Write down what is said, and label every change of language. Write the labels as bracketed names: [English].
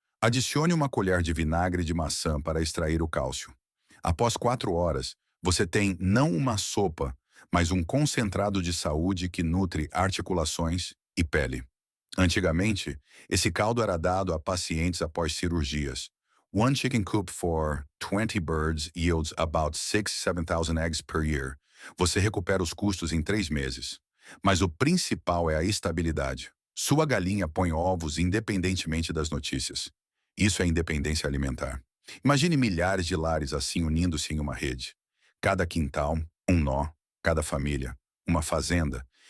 [Portuguese] Adicione uma colher de vinagre de maçã para extrair o cálcio. Após 4 horas, você tem não uma sopa, mas um concentrado de saúde que nutre articulações e pele. Antigamente, esse caldo era dado a pacientes após cirurgias. [English] One chicken coop for 20 birds yields about 6,000–7,000 eggs per year. [Portuguese] Você recupera os custos em 3 meses. Mas o principal é a estabilidade. Sua galinha põe ovos independentemente das notícias. Isso é independência alimentar. Imagine milhares de lares assim unindo-se em uma rede. Cada quintal, um nó, cada família, uma fazenda.